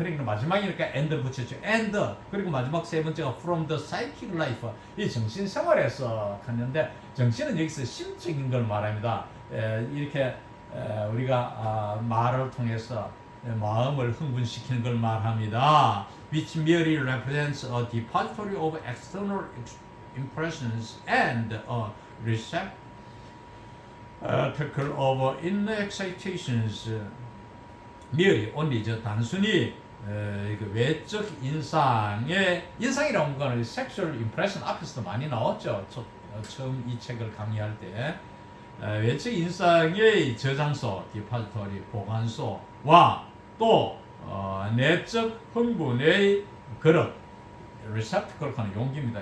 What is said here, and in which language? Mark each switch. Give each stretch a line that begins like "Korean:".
Korean: 그러니까 마지막에 이렇게 and를 붙였죠. and. 그리고 마지막 세 번째가
English: from the psychic life.
Korean: 이 정신생활에서 했는데 정신은 여기서 심적인 걸 말합니다. 이렇게 우리가 말을 통해서 마음을 흥분시키는 걸 말합니다.
English: Which merely represents a depository of external impressions and a receptacle of inner excitations.
Korean: merely, only, 단순히 외적 인상이라는 거는 sexual impression 앞에서도 많이 나왔죠. 처음 이 책을 강의할 때 외적 인상의 저장소, 디파지토리, 보관소와 또 내적 흥분의 그릇, receptacle 하는 용기입니다.